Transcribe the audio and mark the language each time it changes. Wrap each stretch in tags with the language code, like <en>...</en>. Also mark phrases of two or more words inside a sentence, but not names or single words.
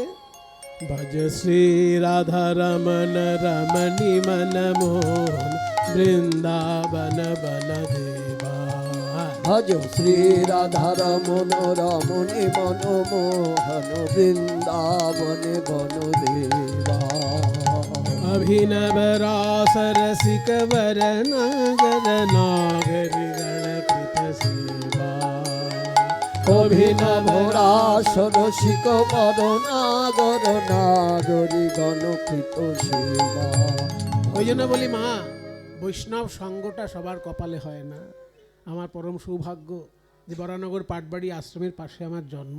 <bn>ভজ শ্রী রাধা রমণ রমণী মন মোহন বৃন্দাবন বন দেবা। ভজ শ্রী রাধা রমণ রমণী মনমোহন বৃন্দাবনে বনদেবা। অভিনব রাস রসিক বর নাগর নাগরী গণকৃত সেবা। অভিনব রাস রসিক বর নাগর নাগরী গণকৃত সেবা। ওই জন্য বলি মা, বৈষ্ণব সঙ্গটা সবার কপালে হয় না। আমার পরম সৌভাগ্য যে বরানগর পাটবাড়ি আশ্রমের পাশে আমার জন্ম।</bn>